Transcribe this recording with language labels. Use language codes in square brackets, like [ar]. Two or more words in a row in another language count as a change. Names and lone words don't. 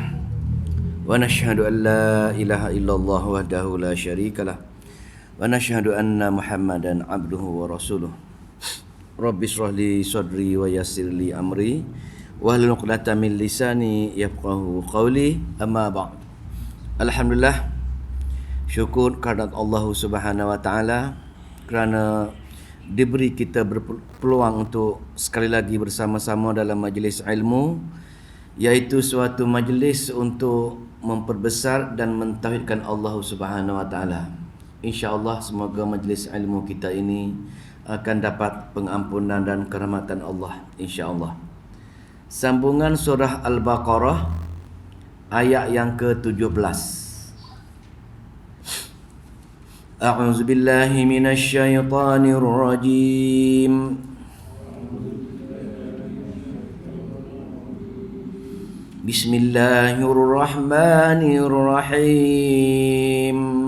[ar] ونشهد أن لا إله إلا الله وحده لا شريك له. ونشهد أن محمدا عبده ورسوله. رب اشرح لي صدري ويسر لي أمري واحلل عقدة من لساني يفقهوا قولي. أما بعد. [ms] Alhamdulillah, syukur kehadirat Allah [ar] سبحانه وتعالى [ms] kerana diberi kita berpeluang untuk sekali lagi bersama-sama dalam majlis ilmu, iaitu suatu majlis untuk memperbesar dan mentauhidkan Allah [ar] سبحانه وتعالى. إن شاء الله [ms] semoga majlis ilmu kita ini akan dapat pengampunan dan kerahmatan Allah, [ar] إن شاء الله. [ms] Sambungan surah Al-Baqarah ayat yang ke-17. [ar] أعوذ بالله من الشيطان الرجيم. بسم الله الرحمن الرحيم.